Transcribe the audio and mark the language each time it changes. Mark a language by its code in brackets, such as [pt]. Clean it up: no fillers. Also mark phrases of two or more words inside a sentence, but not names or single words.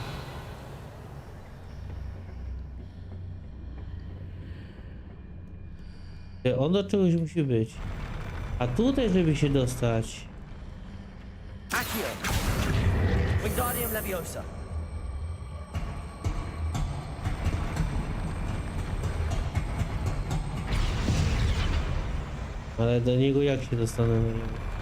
[pl] On do czegoś musi być. A tutaj, żeby się dostać. [la] Accio. Wingardium Leviosa. [pl] Ale do niego jak się dostanę na niego?